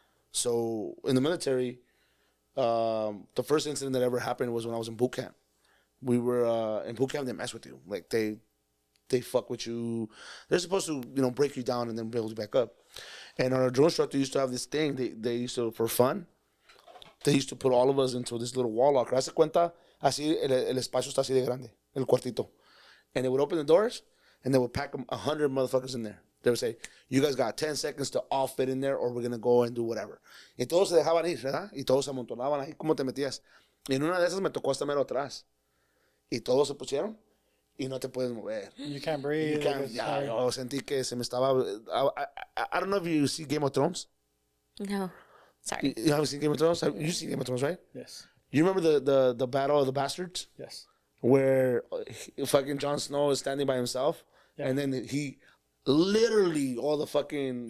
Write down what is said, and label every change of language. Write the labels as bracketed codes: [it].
[en] So in the military, the first incident that ever happened was when I was in boot camp. We were in boot camp. They mess with you, like they fuck with you. They're supposed to break you down and then build you back up. And our drill instructor used to have this thing. They used to, for fun, they used to put all of us into this little wall locker. [es] Hace cuenta, así el espacio está así de grande, el cuartito. [en] And they would open the doors, and they would pack 100 motherfuckers in there. They would say, you guys got 10 seconds to all fit in there, or we're going to go and do whatever. [es] Y todos se dejaban ir, ¿verdad? Y todos se amontonaban ahí. ¿Cómo te metías? Y en una de esas me tocó hasta mero atrás. Y todos se pusieron, y no te puedes mover. [en] You can't breathe. You can't, [es] ya, yo sentí que se me estaba... [en] I don't know if you see Game of Thrones. No. Sorry. You haven't seen Game of Thrones? You see Game of Thrones, right? Yes. You remember the Battle of the Bastards? Yes. Where fucking Jon Snow is standing by himself, and then he literally all the fucking